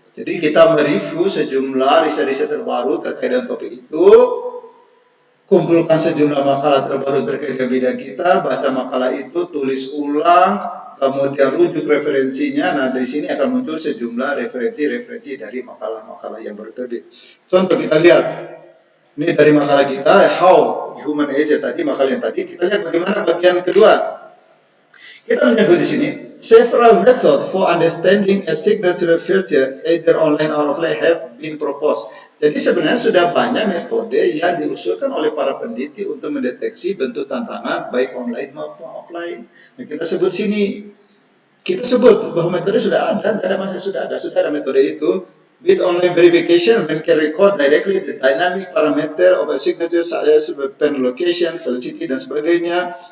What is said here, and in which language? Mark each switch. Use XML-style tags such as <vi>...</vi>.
<id>Jadi kita mereview sejumlah riset-riset terbaru terkait dengan topik itu, kumpulkan sejumlah makalah terbaru terkait dengan bidang kita, baca makalah itu, tulis ulang, kemudian rujuk referensinya. Nah, dari sini akan muncul sejumlah referensi dari makalah-makalah yang baru terbit. Contoh kita lihat, ini dari makalah kita, How Human Age tadi, makalah yang tadi, kita lihat bagaimana bagian kedua. Kita menyebut di sini,</id> <en>several methods for understanding a signature feature, either online or offline, have been proposed.</en> <id>Jadi sebenarnya sudah banyak metode yang diusulkan oleh para peneliti untuk mendeteksi bentuk tantangan baik online maupun offline. Nah, kita sebut sini, kita sebut bahwa metode sudah ada masa sudah ada metode itu.</id> <en>With online verification, one can record directly the dynamic parameter of a signature, such as pen location, velocity,</en> <id>dan sebagainya.</id>